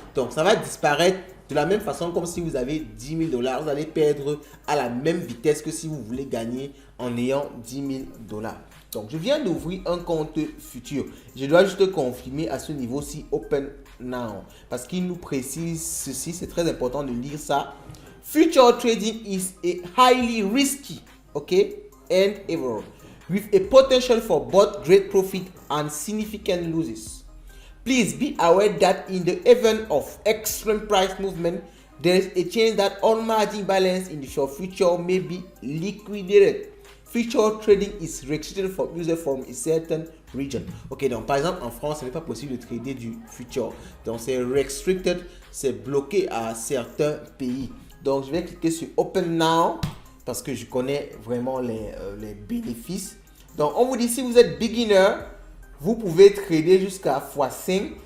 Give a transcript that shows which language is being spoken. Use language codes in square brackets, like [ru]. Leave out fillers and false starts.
[fr] Donc, ça va disparaître de la même façon comme si vous avez 10 000 dollars. Vous allez perdre à la même vitesse que si vous voulez gagner en ayant 10 000 dollars. Donc, je viens d'ouvrir un compte futur. Je dois juste confirmer à ce niveau-ci Open Now. Parce qu'il nous précise ceci, c'est très important de lire ça. [en] Future trading is a highly risky, okay, endeavor with a potential for both great profit and significant losses. Please be aware that in the event of extreme price movement, there is a chance that on-margin balance in your future may be liquidated. Future trading is restricted for users from a certain region. [fr] Ok, donc par exemple en France, ce n'est pas possible de trader du future. Donc c'est restricted, c'est bloqué à certains pays. Donc je vais cliquer sur Open Now parce que je connais vraiment les bénéfices. Donc on vous dit si vous êtes beginner, vous pouvez trader jusqu'à x5.